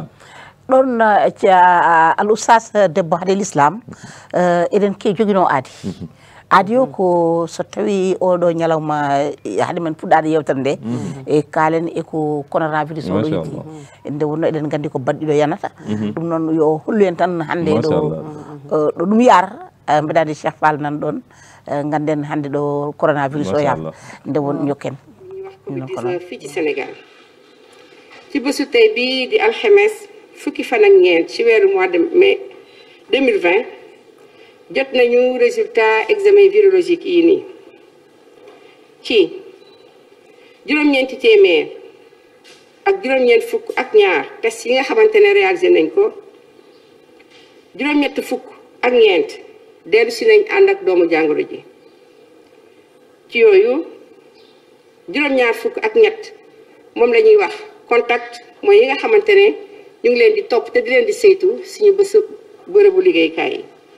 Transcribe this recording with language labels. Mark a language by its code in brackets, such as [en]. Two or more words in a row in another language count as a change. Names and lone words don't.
[ff] ɗon al oustas debbo haade l'islam eɗen ke joguino aadi aadi o ko so tawi oɗo ñalawma haade men fuɗɗade yewtere nde e kaalen eko coronavirus oɗo yitti nde wonno eɗen gandi ko baɗɗiɗo yanata ɗum noon yo hollu en tan hande ɗo ɗum yar mbeɗani Cheikh Fall nan ɗon ganden hande ɗo coronavirus o yar nde won ñokken [wo] fii ci Sénégal ci bésu tey bii di alxames fukki fan ak ñeent ci weeru [fr] mois de mai [wo] 2020 jot nañu [fr] résultat examen virologique [wo] yi nii ci juróom-ñeenti téeméer ak juróom-ñeent fukk ak ñaar test yi nga xamante ne réalisé nañ ko juróom-ñett fukk ak ñeent dellu si nañ ànd ak doomu jàngoro ji ci yooyu juróom-ñaar fukk ak ñett moom la ñuy wax contact mooy yi nga xamante ne ñu ngi leen di topp te di leen di saytu suñu bërëbu liggéeykaay yi